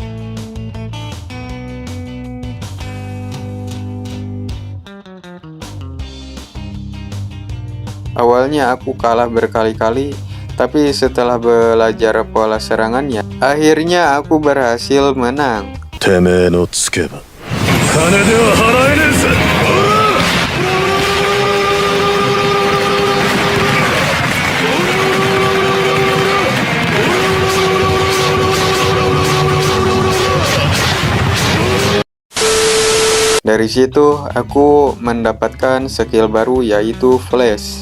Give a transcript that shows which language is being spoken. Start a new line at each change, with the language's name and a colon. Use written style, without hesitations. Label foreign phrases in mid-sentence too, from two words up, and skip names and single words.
Indonesian: Awalnya aku kalah berkali-kali, tapi setelah belajar pola serangannya, akhirnya aku berhasil menang.
Japanese: てめえのつけば金では払えねえぜ。
Indonesian: Dari situ aku mendapatkan skill baru yaitu Flash.